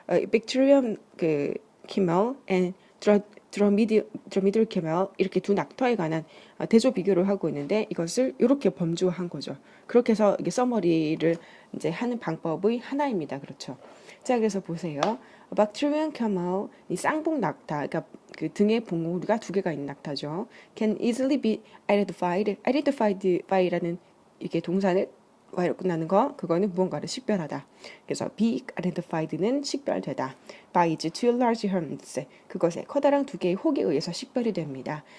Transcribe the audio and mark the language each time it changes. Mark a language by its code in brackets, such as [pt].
[ko] Bacterium camel and Dromedary camel 이렇게 두 낙타에 관한 대조 비교를 하고 있는데 이것을 이렇게 범주화한 거죠. 그렇게 해서 이게 서머리를 이제 하는 방법의 하나입니다. 그렇죠. 자, 그래서 보세요. Bacterium camel, 이 쌍봉 낙타, 그러니까 그 등에 봉우리가 두 개가 있는 낙타죠. [en] Can easily be identified. [ko] identified by라는 이게 동사는 y로 끝나는 거, 그거는 무언가를 식별하다. 그래서 be identified는 식별되다. [en] by two large horns, [ko] 그것에 커다란 두 개의 혹에 의해서 식별이 됩니다.